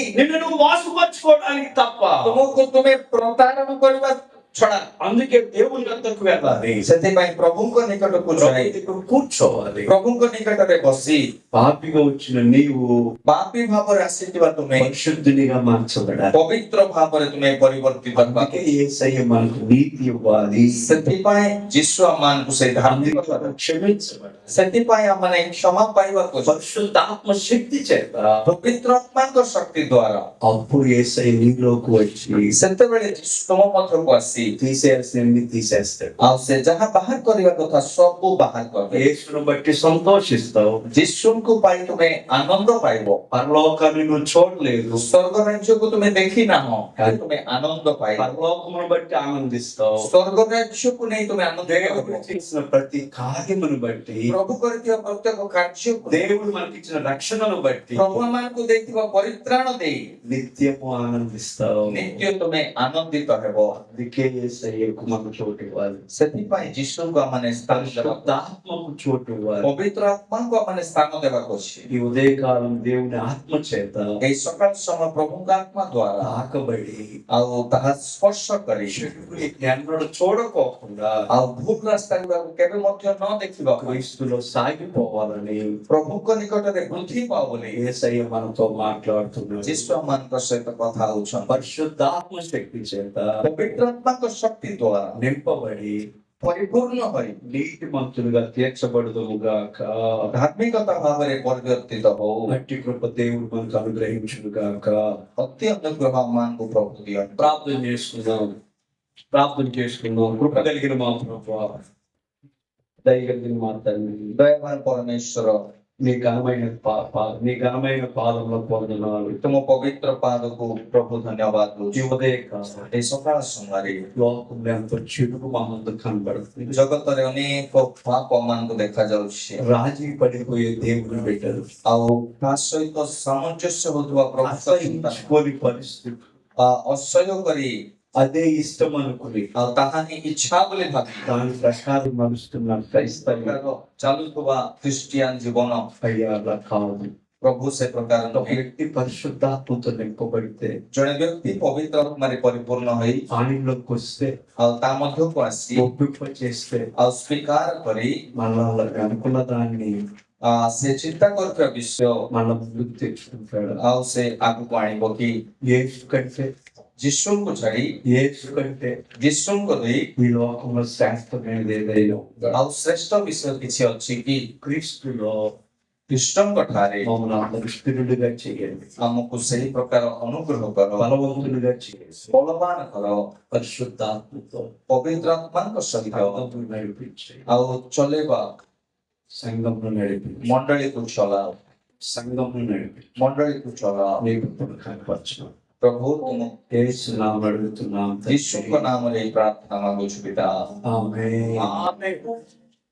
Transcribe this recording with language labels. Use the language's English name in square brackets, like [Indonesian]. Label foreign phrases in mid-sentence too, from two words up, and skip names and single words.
[Telugu] నిన్ను నువ్వు మోసపరుచుకోవడానికి తప్ప. [Odia] ତୁମକୁ ତୁମେ ପ୍ରତାରଣା କରିବା ଛଡା। [Telugu] అందుకే దేవుని వద్దకు వెళ్ళాలి. [Odia] ସେଥିପାଇଁ ପ୍ରଭୁଙ୍କ ନିକଟକୁ ଯାଇ [Telugu] ప్రభు దగ్గర కూర్చోవాలి. [Odia] ପ୍ରଭୁଙ୍କ ନିକଟରେ ବସି [Telugu] పాపిగా వచ్చిన నీవు [Odia] ପାପୀ ଭାବରେ ଆସିଥିବା ତୁମେ [Telugu] పరిశుద్ధునిగా మార్చబడాలి. [Odia] ପବିତ୍ର ଭାବରେ ତୁମେ ପରିବର୍ତ୍ତିତ ହେବା। [Telugu] అందుకే యేసయ్య మనకు నీతి ఇవ్వాలి. [Odia] ସେଥିପାଇଁ ଯୀଶୁ ଆମମାନଙ୍କୁ ସେ ଧାର୍ମିକତା [Telugu] క్షమించబడాలి. [Odia] ସେଥିପାଇଁ ଆମମାନେ କ୍ଷମା ପାଇବାକୁ [Telugu] పరిశుద్ధాత్మ శక్తి చేత [Odia] ପବିତ୍ର ଆତ୍ମାଙ୍କ ଶକ୍ତି ଦ୍ୱାରା [Telugu] అప్పుడు యేసయ్య నీలోకి వచ్చి [Odia] ସେତେବେଳେ ଯୀଶୁ ତୁମ ମଧ୍ୟକୁ ଆସି [Telugu] తీసేయాల్సింది తీసేస్తాడు. [Odia] ଆଉ ସେ ଯାହା ବାହାର କରିବା କଥା ସବୁ ବାହାର କରିବେ। [Telugu] యేసును బట్టి సంతోషిస్తావు. [Odia] ଯୀଶୁଙ୍କୁ ପାଇ ତୁମେ ଆନନ୍ଦ ପାଇବ। [Telugu] పరలోకాన్ని నువ్వు చూడలేదు, [Odia] ସ୍ୱର୍ଗ ରାଜ୍ୟକୁ ତୁମେ ଦେଖି ନାହଁ, ତୁମେ ଆନନ୍ଦ ପାଇବ। [Telugu] పరలోకమును బట్టి ఆనందిస్తావు. [Odia] ସ୍ୱର୍ଗ ରାଜ୍ୟକୁ ନେଇ ତୁମେ ଆନନ୍ଦ [Telugu] దేవుడు [Odia] ପାଇବ। [Telugu] చేసిన ప్రతి కార్యమును బట్టి, [Odia] ପ୍ରଭୁ କରିଥିବା ପ୍ରତ୍ୟେକ କାର୍ଯ୍ୟକୁ, [Telugu] దేవుడు మనకిచ్చిన రక్షణను బట్టి [Odia] ପ୍ରଭୁ ଆମମାନଙ୍କୁ ଦେଇଥିବା ପରିତ୍ରାଣ ଦେଇ [Telugu] నిత్యము ఆనందిస్తావు. [Odia] ନିତ୍ୟ ତୁମେ ଆନନ୍ଦିତ ହେବ। [Telugu] అందుకే యేసయ్యకు మనకు చోటు ఇవ్వాలి. [Odia] ସେଥିପାଇଁ ଯୀଶୁଙ୍କୁ ଆମମାନେ ସ୍ଥାନ ଦେବାକୁ, [Telugu] పరిశుద్ధాత్మకు చోటు ఇవ్వాలి. [Odia] ପବିତ୍ର ଆତ୍ମାଙ୍କୁ ଆମମାନେ ସ୍ଥାନ ଦେବାକୁ ଅଛି। [Telugu] ఈ ఉదయకాలం దేవుని ఆత్మ చేత [Odia] ଏହି ସକାଳ ସମୟ ପ୍ରଭୁଙ୍କ ଆତ୍ମା ଦ୍ୱାରା [Telugu] తాకబడి [Odia] ଆଉ ତାହା ସ୍ପର୍ଶ କରି [Telugu] చెడుని ఎన్నడూ చూడకోకుండా [Odia] ଆଉ ଭୁଲ ରାସ୍ତା ଗୁଡାକୁ କେବେ ମଧ୍ୟ ନ ଦେଖିବାକୁ [Telugu] క్రీస్తులో సాగిపోవాలని [Odia] ପ୍ରଭୁଙ୍କ ନିକଟରେ ବୃଦ୍ଧି ପାଉ ବୋଲି [Telugu] యేసయ్య మనతో మాట్లాడుతున్నాడు. [Odia] ଯୀଶୁ ଆମମାନଙ୍କ ସହିତ କଥା ହଉଛନ୍ତି। [Telugu] పరిశుద్ధాత్మ శక్తి చేత [Odia] ପବିତ୍ର ଆତ୍ମାଙ୍କ ଶକ୍ତି ଦ୍ୱାରା [Telugu] నింపబడి [Odia] ପରିପୂର୍ଣ୍ଣ ହୋଇ [Telugu] నీతి మంతులుగా తీర్చబడదుముగాక. [Odia] ଧାର୍ମିକତା ଭାବରେ ପରିବର୍ତ୍ତିତ ହଉ। [Telugu] అట్టి కృప దేవుడు మనకు అనుగ్రహించుగాక. [Odia] ଅତି ଅନୁଗ୍ରହ ଆମମାନଙ୍କୁ ପ୍ରଭୁ ଦିଅନ୍ତୁ। [Telugu] ప్రార్థన చేసుకుందాం. కృప కలిగిన మా ప్రభువా, దయ కలిగిన మా తండ్రి, [Odia] ଦୟାବାନ ପରମେଶ୍ୱର, [Telugu] నీ ఘనమైన పాదంలో పొందనాలు. [Odia] ତୁମ ପବିତ୍ର ପାଦକୁ ପ୍ରଭୁ ଧନ୍ୟବାଦ [Telugu] ఈ [Odia] ଦଉଛୁ। [Telugu] ఉదయకాలం [Odia] ଏହି ସକାଳ ସମୟରେ [Telugu] లోకంలో ఎంతో చెడు మా ముందు కనబడుతుంది. [Odia] ଜଗତରେ ଅନେକ ପାପ ଆମମାନଙ୍କୁ ଦେଖାଯାଉଛି। [Telugu] రాజీ పడిపోయే దేవుని బిడ్డలు, [Odia] ଆଉ ତା ସହିତ ସାମଞ୍ଜସ୍ୟ ହଉଥିବା ପ୍ରଭୁ [Telugu] అసహించుకోని పరిస్థితి, [Odia] ଅସହ୍ୟ କରି [Telugu] అదే ఇష్టం అనుకుని [Odia] ଆଉ ତାହା ହିଁ ଇଚ୍ଛା ବୋଲି ଭାବି [Telugu] దాని ప్రకారం నడుస్తున్న క్రైస్తవ [Odia] ଚାଲୁଥିବା ଖ୍ରୀଷ୍ଟିଆନ ଜୀବନ [Telugu] అయ్యా అలా కాదు. [Odia] ପ୍ରଭୁ ସେ ପ୍ରକାର [Telugu] ఒక [Odia] ନୁହେଁ। [Telugu] వ్యక్తి పరిశుద్ధాత్మతో నింపబడితే, [Odia] ଜଣେ ବ୍ୟକ୍ତି ପବିତ୍ର ଆତ୍ମାରେ ପରିପୂର୍ଣ୍ଣ ହୋଇ [Telugu] ఆయనలోకి వస్తే, [Odia] ଆଉ ତା ମଧ୍ୟକୁ ଆସି [Telugu] ఒప్పింప చేస్తే, [Odia] ଆଉ ସ୍ୱୀକାର କରି [Telugu] మళ్ళా అనుకున్న దాన్ని [Odia] ସେ ଚିନ୍ତା କରୁଥିବା ବିଷୟ [Telugu] మళ్ళా ముందుకు తెచ్చుకుంటాడు. [Odia] ଆଉ ସେ ଆଗକୁ ଆଣିବ କି [Telugu] యేసు కంటే [Odia] ଯୀଶୁଙ୍କୁ ଛାଡି ଯୀଶୁଙ୍କୁ ଦେଇ [Telugu] ఈ లోకంలో శాస్త్రమైనది ఏదైనా ఉందా? [Odia] ଆଉ ଶ୍ରେଷ୍ଠ ବିଷୟ କିଛି ଅଛି କି? [Telugu] క్రీస్తులో [Odia] ଖ୍ରୀଷ୍ଟଙ୍କ ଠାରେ [Telugu] మమ్మల్ని అందరూ స్థిరులుగా చేయండి, [Odia] ଆମକୁ ସେହି ପ୍ରକାର ଅନୁଗ୍ରହ କର, [Telugu] బలవంతులుగా చేయండి. [Odia] ବଳବାନ କର, [Telugu] పరిశుద్ధాత్మతో [Odia] ପବିତ୍ର ଆତ୍ମାଙ୍କ ସହିତ [Telugu] సంఘమును నడిపించి, [Odia] ଆଉ ଚଲେଇବା, [Telugu] సంఘమును నడిపించి, [Odia] ମଣ୍ଡଳୀକୁ ଚଲାଅ, [Telugu] సంఘమును నడిపించి [Odia] ମଣ୍ଡଳୀକୁ ଚଲାଅ। [Telugu] నీకు కనపరచు. [Odia] ପ୍ରଭୁ ତୁମ [Telugu] యేసు నామమున అడుగుతున్నాం తండ్రి. [Odia] ଯୀଶୁଙ୍କ ନାମରେ ଏହି ପ୍ରାର୍ଥନା ମାଗୁଛୁ ପିତା। [Telugu] ఆమేన్. [Odia] ଆମେନ୍।